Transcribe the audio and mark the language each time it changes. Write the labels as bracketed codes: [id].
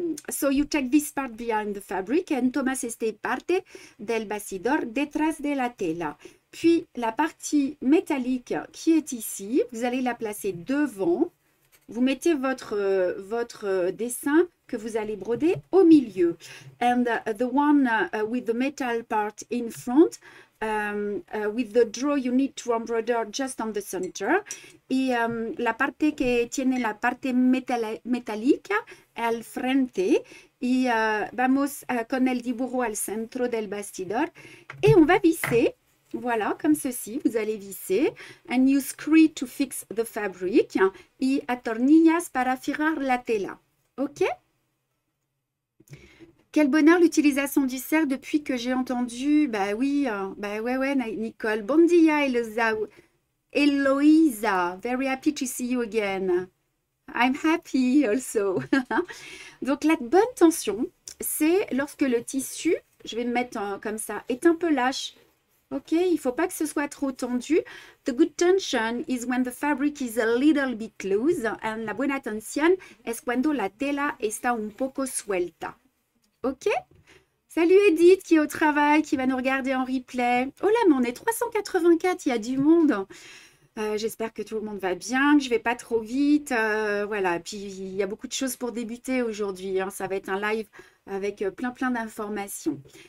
[en] So you take this part behind the fabric and [es] tomas este parte del bastidor detrás de la tela. [fr] Puis la partie métallique qui est ici, vous allez la placer devant. Vous mettez votre dessin que vous allez broder au milieu. [en] And the one with the metal part in front, with the draw you need to embroider just on the center. [es] Y la parte que tiene la parte metálica al frente. Y vamos con el dibujo al centro del bastidor. [fr] Et on va visser. Voilà, comme ceci, vous allez visser. [en] And you screw to fix the fabric. [es] Y atornillas para fijar la tela. OK? [fr] Quel bonheur l'utilisation du cercle depuis que j'ai entendu. Bah oui, ouais, Nicole. [ca] Bon dia, [fr] Eloisa. [en] Very happy to see you again. I'm happy also. [fr] Donc, la bonne tension, c'est lorsque le tissu, je vais me mettre comme ça, est un peu lâche. Ok, il ne faut pas que ce soit trop tendu. [en] The good tension is when the fabric is a little bit loose. And [es] la buena tensión es cuando la tela está un poco suelta. Ok? [fr] Salut Edith qui est au travail, qui va nous regarder en replay. Oh là, mais on est 384, il y a du monde. J'espère que tout le monde va bien, que je ne vais pas trop vite. Voilà, puis il y a beaucoup de choses pour débuter aujourd'hui. Hein. Ça va être un live avec plein d'informations.